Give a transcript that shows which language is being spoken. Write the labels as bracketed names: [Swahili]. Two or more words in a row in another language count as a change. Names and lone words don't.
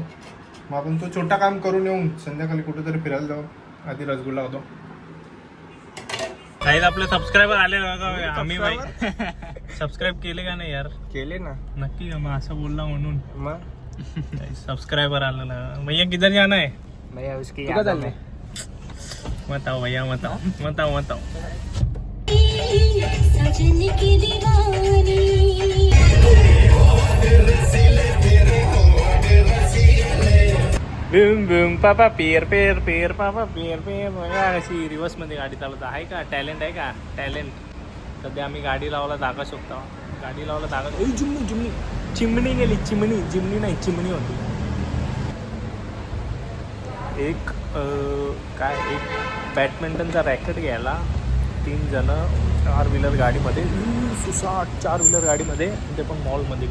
[Marathi] मग आपण तो छोटा काम करून येऊन संध्याकाळी कुठेतरी फिरायला जाऊ. आधी रसगुल्ला होतो. काही आपले सबस्क्रायबर आले बघा. आम्ही बाई सबस्क्राईब केले का नाही यार? केले ना. नक्की का? मग असं बोलला म्हणून मग सब्सक्राइबर आला. [Hindi] भैया किधर जाना है? भैया उसकी याद में. बताओ भैया, बताओ बताओ बताओ. [Marathi] सजन की दीवानी बिम बिम पापा पेर पेर पेर पापा पेर पेर बघा अशी रिवर्स मध्ये गाडी चालवत आहे का? टॅलेंट आहे का? टॅलेंट. सध्या आम्ही गाडी लावायला जागा शकतो. गाडी लावायला जागा. जुमनी जुमनी चिमणी गेली. चिमणी जिमणी नाही, चिमणी होती. एक बॅडमिंटनचा रॅकेट घ्यायला 3 जण 4 व्हीलर गाडीमध्ये, सुसाट 4 व्हीलर गाडीमध्ये, ते पण मॉलमध्ये.